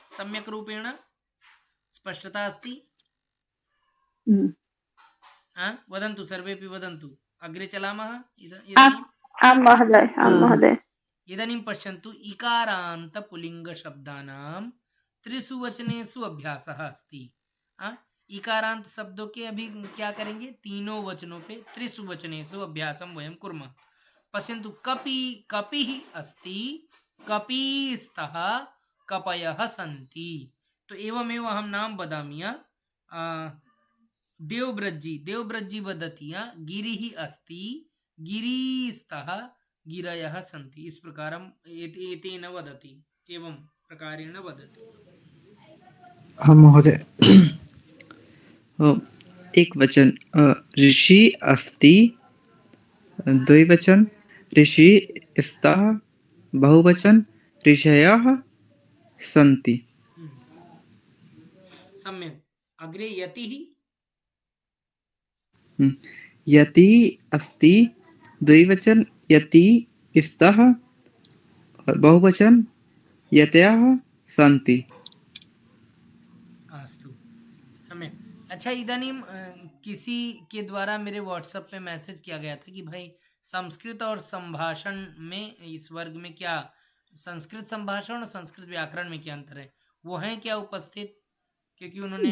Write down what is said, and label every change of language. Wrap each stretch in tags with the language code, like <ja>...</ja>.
<sa>सम्यक् रूपेण स्पष्टता अस्ति? वदन्तु, सर्वेपि वदन्तु। अग्रे चलामः। आम् महोदय। इदानीं पश्यन्तु, इकारान्त पुल्लिंग शब्दानां त्रिषु वचनेषु अभ्यासः अस्ति।</sa> <hi>इकारांत शब्दों के अभी क्या करेंगे? तीनों वचनों पे</hi> <sa>त्रिषु वचनेषु अभ्यासं वयं कुर्मः। पश्यन्तु, कपि कपिः अस्ति, कपिस्तः कपयः सन्ति। तो एवमेव अहं नाम वदामि। देवव्रजी वदति गिरिः अस्ति, गिरिस्तः गिरयः सन्ति।</sa> <hi>इस</hi> <sa>प्रकारं एतेन वदति, एवं प्रकारेण वदति। हाँ महोदय, एक वचन ऋषि अस्ति, द्विवचन ऋषि स्तः, बहुवचन ऋषयः सन्ति। सम्यक्। अग्रे यतिः। यति अस्ति, द्विवचन यति स्तः, और बहुवचन यतयः सन्ति। अस्तु, सम्यक्।</sa> <hi>अच्छा,</hi> <sa>इदानीं</sa> <hi>किसी के द्वारा मेरे व्हाट्सएप पे मैसेज किया गया था कि भाई संस्कृत और संभाषण में, इस वर्ग में क्या संस्कृत संभाषण और संस्कृत व्याकरण में क्या अंतर है? वो हैं क्या उपस्थित? क्योंकि उन्होंने</hi>